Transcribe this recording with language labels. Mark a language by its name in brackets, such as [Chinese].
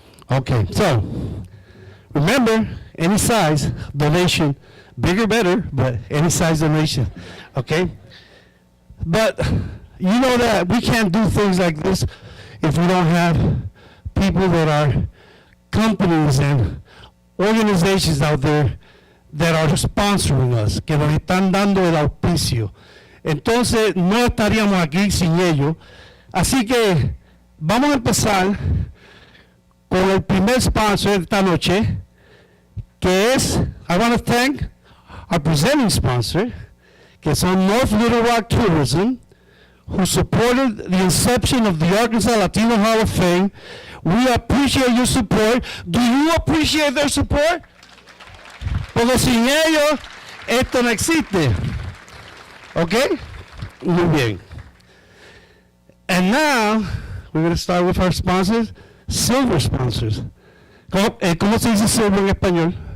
[English] Okay, so remember, any size donation, bigger better, but any size donation, okay? But you know that we can't do things like this if we don't have people that are companies and organizations out there that are sponsoring us, [Spanish] que nos están dando el auspicio. Entonces, no estaríamos aquí sin ellos. Así que vamos a empezar con el primer sponsor esta noche, que es, [English] I want to thank our presenting sponsor, [Spanish] que son [English] North Little Rock Tourism, who supported the inception of the Arkansas Latino Hall of Fame. We appreciate your support. Do you appreciate their support? [Spanish] Porque sin ellos, esto no existe. Okay? Muy bien. [English] And now, we're going to start with our sponsors, silver sponsors. [Spanish] ¿Cómo se dice silver en español?